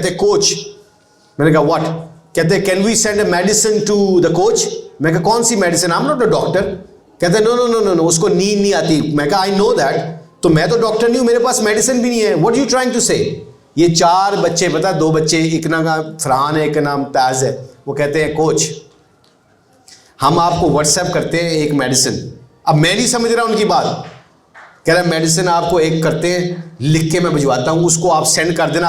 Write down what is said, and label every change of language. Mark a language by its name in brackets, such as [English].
[Urdu] کہتے [English] coach, [Urdu] میں نے کہا [English] What? کہتے can we send a medicine to the coach. [Urdu] میں کہا کون سی medicine? [English] I am not a doctor. [Urdu] کہتے نو اس کو نیند نہیں آتی. میں کہا [English] I know that, [Urdu] تو میں تو ڈاکٹر نہیں ہوں, میرے پاس میڈیسن بھی نہیں ہے. [English] What you trying to say? [Urdu] یہ 4 بچے, پتا 2 بچے, ایک نام فرحان ہے, ایک نام تاز ہے. وہ کہتے ہیں کوچ ہم آپ کو واٹس ایپ کرتے ہیں ایک میڈیسن. اب میں نہیں سمجھ رہا ان کی بات. کہہ رہا میڈیسن آپ کو ایک کرتے ہیں, لکھ کے میں بھجواتا ہوں, اس کو آپ سینڈ کر دینا.